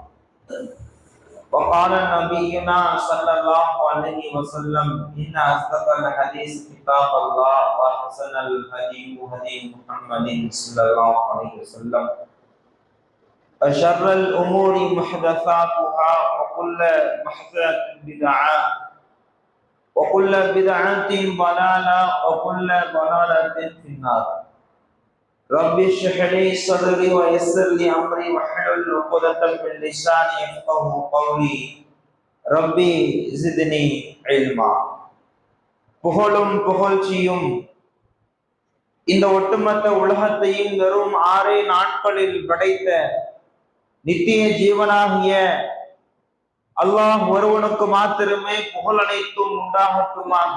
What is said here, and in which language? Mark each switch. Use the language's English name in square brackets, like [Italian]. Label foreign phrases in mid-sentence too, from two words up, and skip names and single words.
[Arabic] وقال نبينا صلى الله عليه وسلم: إن أصدق الحديث كتاب الله وأحسن الهدي هدي محمد صلى الله عليه وسلم وشر الأمور محدثاتها وكل محدثة بدعة وكل بدعة ضلالة وكل ضلالة في النار. رب اشرح لي صدري ويسر لي أمري واحلل عقدة من لساني يفقهوا قولي. ربي زدني علما. [Tamil] புகழும் புகழ்ச்சியும் இந்த ஒட்டுமொத்த உலகத்தையும் வெறும் 6 நாட்களில் படைத்த நித்திய ஜீவனாகிய அல்லாஹ் ஒருவனுக்கு மாத்திரமே புகழ் அனைத்தும் உண்டாகட்டுமாக.